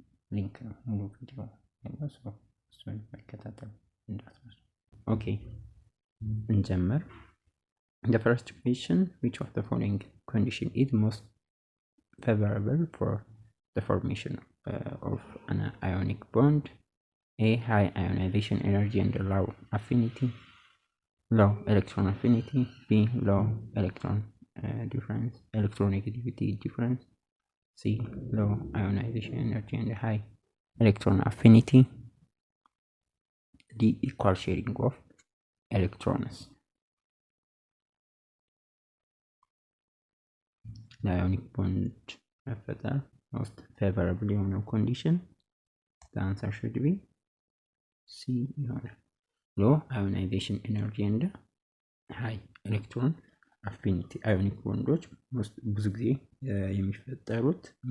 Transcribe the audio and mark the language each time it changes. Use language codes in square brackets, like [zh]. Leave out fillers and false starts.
[am] ሊንክ ነው ሙሉ ቪዲዮ ያለው። እሱን መከታተል እንዳትረሱ። ኦኬ እንጀምር። [en] The first question, which of the following condition is most favorable for the formation of an ionic bond? A. High ionization energy and low affinity, low electron affinity. B. Low electronegativity difference. C. Low ionization energy and high electron affinity. D. Equal sharing of electrons. Ionic bond መፈጠር most favorable የሆነው condition the answer should be C ይሆናል። low ionization energy and high electron affinity ionic bonds [am] ብዙ ጊዜ የሚፈጠሩት